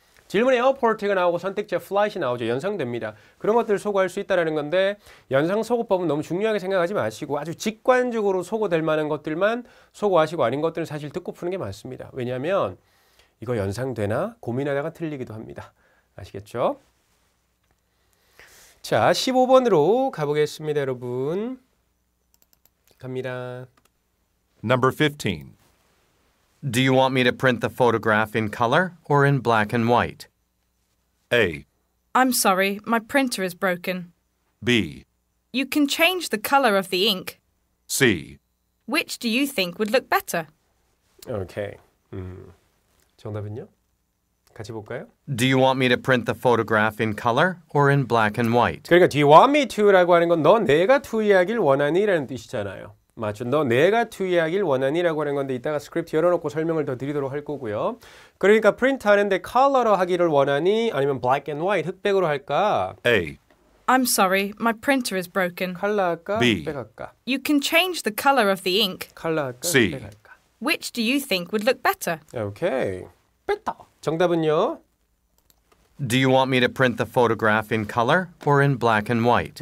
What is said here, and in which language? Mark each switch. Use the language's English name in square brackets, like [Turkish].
[Korean] 질문에 airport가 나오고 선택지에 flight이 나오죠. 연상됩니다. 그런 것들을 소거할 수 있다는 건데 연상소거법은 너무 중요하게 생각하지 마시고 아주 직관적으로 소거될 만한 것들만 소거하시고 아닌 것들은 사실 듣고 푸는 게 맞습니다. 왜냐하면 이거 연상되나 고민하다가 틀리기도 합니다. 아시겠죠? 자, 15번으로 가보겠습니다, 여러분. 갑니다. [English] Number 15. Do you want me to print the photograph in color or in black and white? A. I'm sorry, my printer is broken. B. You can change the color of the ink. C. Which do you think would look better? [Korean] 오케이. 정답은요? 같이 볼까요? [English] Do you want me to print the photograph in color or in black and white? [Korean] 그러니까 [English] do you want me to [Korean] 라고 하는 건 너 내가 투이하길 원하니? 라는 뜻이잖아요. 맞죠? 너 내가 투이하길 원하니? 라고 하는 건데 이따가 스크립트 열어놓고 설명을 더 드리도록 할 거고요. 그러니까 프린트 하는데 컬러로 하기를 원하니? 아니면 [English] black and white, [Korean] 흑백으로 할까? [English] A. I'm sorry, my printer is broken. [Korean] 컬러 할까? [English] B. [Korean] 흑백 할까? [English] You can change the color of the ink. [Korean] 컬러 할까? [English] C. [Korean] 흑백 할까? [English] Which do you think would look better? [Korean] 오케이. better. 정답은요? [English] Do you want me to print the photograph in color or in black and white?